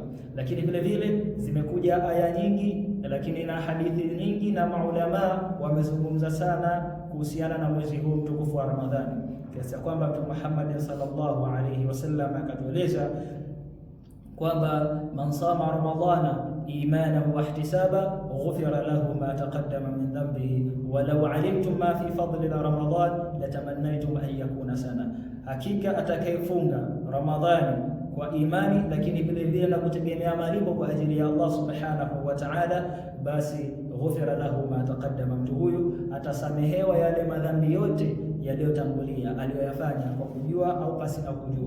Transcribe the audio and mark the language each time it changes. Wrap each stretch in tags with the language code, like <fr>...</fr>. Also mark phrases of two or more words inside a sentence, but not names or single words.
<sw>Lakini vile vile zimekuja aya nyingi, lakini na hadithi nyingi, na maulama wamezungumza sana kuhusiana na mwezi huu mtukufu wa Ramadhani, kiasi kwamba Mtume Muhammad</sw> <ar>صلى الله عليه وسلم</ar> <sw>akatueleza kwamba</sw> <ar>من صام رمضان إيمانا واحتسابا غفر له ما تقدم من ذنبه ولو علمتم ما في فضل رمضان لتمنيتم أن تكون سنة,</ar> <sw>hakika atakayefunga Ramadhani kwa imani lakini vile vile na kutegemea malipo kwa ajili ya Allah</sw> <ar>سبحانه وتعالى,</ar> <sw>basi</sw> <ar>غفر له ما تقدم,</ar> <sw>mtu huyu atasamehewa yale madhambi yote yaliyotangulia aliyoyafanya kwa kujua au pasi na kujua.</sw>